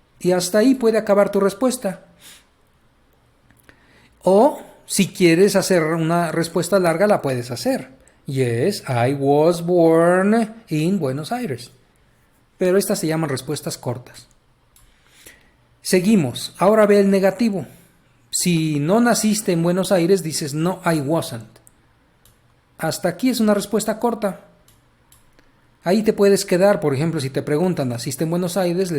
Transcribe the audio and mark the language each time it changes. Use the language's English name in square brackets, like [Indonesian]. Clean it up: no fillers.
[Spanish] Y hasta ahí puede acabar tu respuesta. O si quieres hacer una respuesta larga, la puedes hacer. [English] Yes, I was born in Buenos Aires. [Spanish] Pero estas se llaman respuestas cortas. Seguimos. Ahora ve el negativo. Si no naciste en Buenos Aires, dices no, [English] I wasn't. [Spanish] Hasta aquí es una respuesta corta. Ahí te puedes quedar, por ejemplo, si te preguntan, ¿naciste en Buenos Aires?